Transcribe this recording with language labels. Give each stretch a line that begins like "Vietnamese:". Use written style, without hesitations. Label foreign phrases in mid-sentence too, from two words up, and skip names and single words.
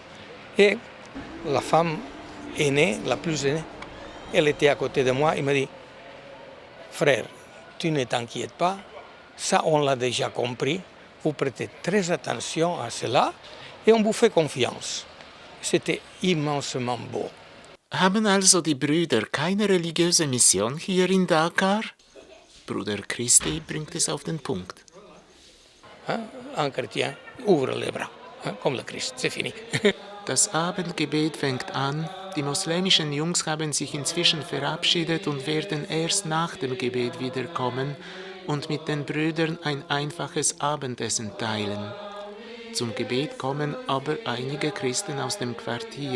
French: Et la femme aînée, la plus aînée, elle était à côté de moi, elle m'a dit, frère, tu ne t'inquiètes pas, ça on l'a déjà compris, vous prêtez très attention à cela et on vous fait confiance. C'était immensement beau.
German: Haben also die Brüder keine religiöse Mission hier in Dakar? Bruder Christi bringt es auf den Punkt.
French: Un chrétien ouvre les bras, comme le Christ, c'est fini.
German: Das Abendgebet fängt an. Die muslimischen Jungs haben sich inzwischen verabschiedet und werden erst nach dem Gebet wiederkommen und mit den Brüdern ein einfaches Abendessen teilen. Zum Gebet kommen aber einige Christen aus dem Quartier.